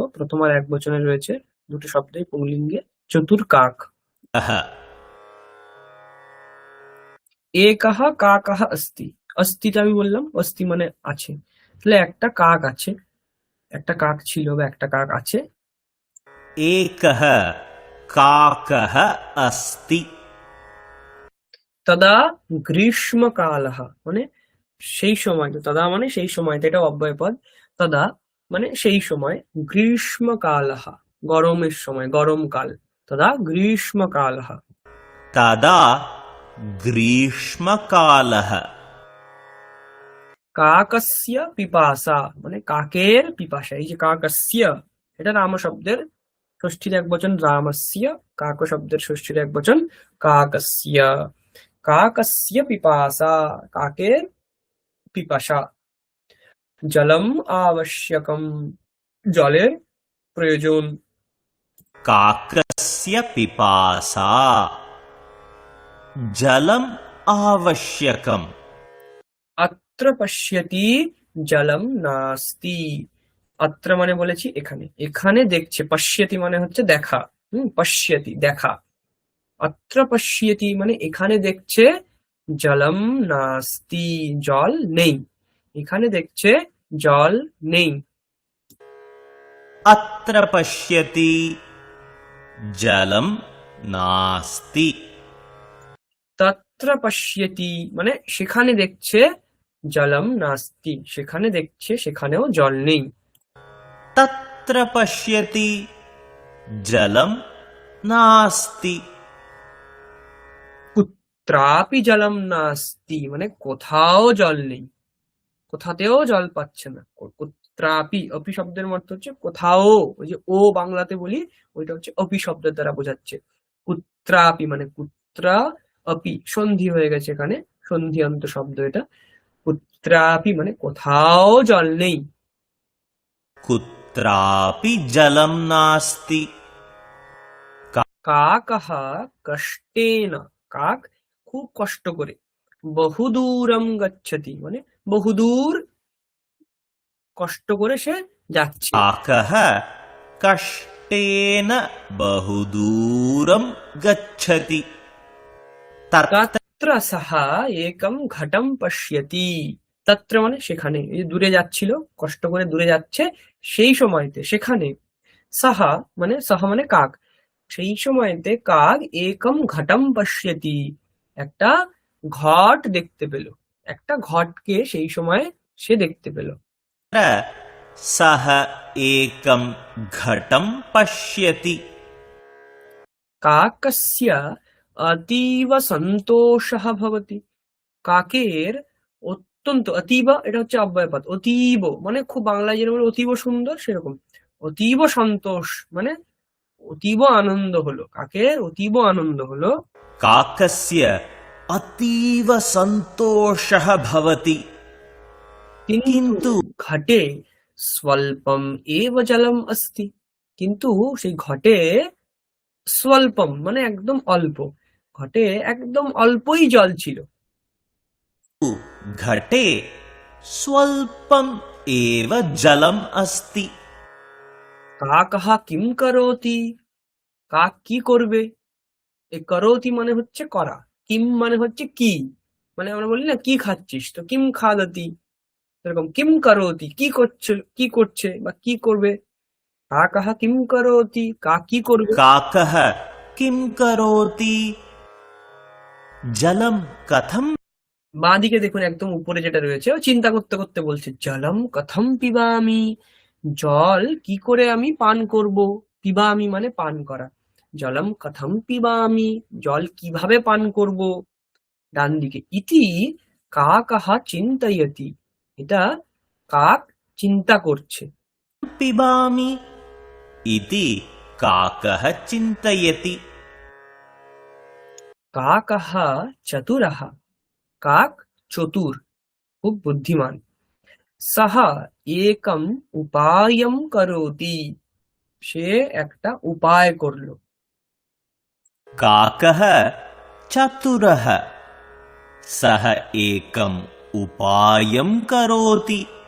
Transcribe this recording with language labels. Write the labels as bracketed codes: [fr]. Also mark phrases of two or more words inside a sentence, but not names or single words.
[bn] প্রথম আর এক বচনে রয়েছে, দুটো শব্দই পুংলিঙ্গে। [sa] চতুর কাক। একাহা কাকাহা অস্তি। [bn] অস্তিটা আমি বললাম, অস্তি মানে আছে। তাহলে একটা কাক আছে, একটা কাক ছিল বা একটা কাক আছে। [sa] एकः काकः अस्ति। তদা গ্রীষ্মকালহ [bn] মানে সেই সময়, তো তদা মানে সেই সময়, এটা অব্যয়পদ। তদা মানে সেই সময়, গ্রীষ্মকালহ গরমের সময়, গরমকাল। [sa] তদা গ্রীষ্মকালহ। तदा ग्रीष्मकालः। [bn] কাকস্য পিপাসা মানে কাকের পিপাসা। এই যে কাকস্য, এটা রাম শব্দের ষষ্ঠীর এক বচন রামস্য, কাক শব্দের ষষ্ঠীর এক বচন কাকস্য। [sa] কাকস্য পিপাসা, [bn] কাকের পিপাসা। [sa] জলম আবশ্যকম, [bn] জলের প্রয়োজন। [sa] काकस्य पिपासा। जलम् आवश्यकम्। अत्र पश्यति जलम नास्ति। [bn] अत्र মানে বলেছি এখানে, এখানে দেখছে। পশ্যতি মানে হচ্ছে দেখা। পশ্যতি দেখা। [sa] अत्र पश्यति [bn] মানে এখানে দেখছে। [sa] জলম নাস্তি [bn] জল নেই। এখানে দেখছে জল নেই। [sa] अत्र पश्यति जलम् नास्ति। तत्र पश्यति [bn] মানে সেখানে দেখছে। [sa] জলম নাস্তি [bn] সেখানে দেখছে, সেখানেও জল নেই। [sa] तत्र तत्र पश्यति जलं नास्ति কুত্রাপি জলম নাস্তি [bn] মানে কোথাও জল নেই, কোথাতেও জল পাচ্ছে না। কুত্রাপি, অপি শব্দের অর্থ হচ্ছে কোথাও, ওই যে ও বাংলাতে বলি ওইটা হচ্ছে অপি শব্দের দ্বারা বোঝাচ্ছে। কুত্রাপি মানে [sa] কুত্রা অপি, [bn] সন্ধি হয়ে গেছে এখানে, সন্ধি অন্ত শব্দ এটা। কুত্রাপি মানে কোথাও জল নেই। [sa] कुत्रापि जलं नास्ति কাকঃ কষ্টেন, [bn] কাক খুব কষ্ট করে, [sa] বহুদূরম গচ্ছতি [bn] মানে বহুদূর কষ্ট করে সে যাচ্ছে। [sa] काकः कष्टेन बहुदूरं गच्छति তত্র সাহা একম ঘটম পশ্যতি, [bn] তত্র মানে সেখানে, এই যে দূরে যাচ্ছিল, কষ্ট করে দূরে যাচ্ছে, সেই সময়তে সেখানে, সাহা মানে কাক, সেই সময়তে কাক [sa] একম ঘটম পশ্যতি [bn] একটা ঘট দেখতে পেল, একটা ঘটকে সেই সময় সে দেখতে পেল। [sa] सः एकं घटं पश्यति কাকস্য অতীব সন্তোষः ভবতি, [bn] কাকের অত্যন্ত, অতীব এটা হচ্ছে অব্যয়পদ, অতীব মানে খুব, বাংলায় যেরকম অতীব সুন্দর সেরকম, অতীব সন্তোষ মানে অতীব আনন্দ হলো, কাকের অতীব আনন্দ হলো। [sa] काकस्य अतीव सन्तोषः भवति [bn] কিন্তু [sa] ঘটে স্বল্পম এব জলম अस्ति, [bn] কিন্তু সেই ঘটে স্বল্পম মানে একদম অল্প, ঘটে একদম অল্পই জল ছিল। [sa] घटे स्वल्पम् एव जलम् अस्ति কাকঃ কিম করোতি, [bn] কাক কি করবে, এই করোতি মানে হচ্ছে করা, কিম মানে হচ্ছে কি, মানে আমরা বলি না কি খাচ্ছিস, তো [sa] কিম খাদতি, [bn] এরকম [sa] কিম করোতি [bn] কি করছে বা কি করবে। [sa] কাকঃ কিম করোতি, [bn] কাক কি করবে। [sa] काकः किं करोति जलं कथं [bn] বাঁদিকে দেখুন একদম উপরে যেটা রয়েছে, ও চিন্তা করতে করতে বলছে [sa] জলম কথম পিবামি, [bn] জল কি করে আমি পান করব, পিবামি মানে পান করা, [sa] জলম কথম পিবামি [bn] জল কিভাবে পান করব। ডান দিকে [sa] ইতি কাকঃ চিন্তয়তি, [bn] এটা কাক চিন্তা করছে। [sa] पिबामि इति काकः चिन्तयति কাকঃ চতুরः, [bn] কাক চতুর খুব বুদ্ধিমান। [sa] সহ একম উপায়ম করোতি, [bn] সে একটা উপায় করলো। [sa] काकः चतुरः सः एकम् उपायं करोति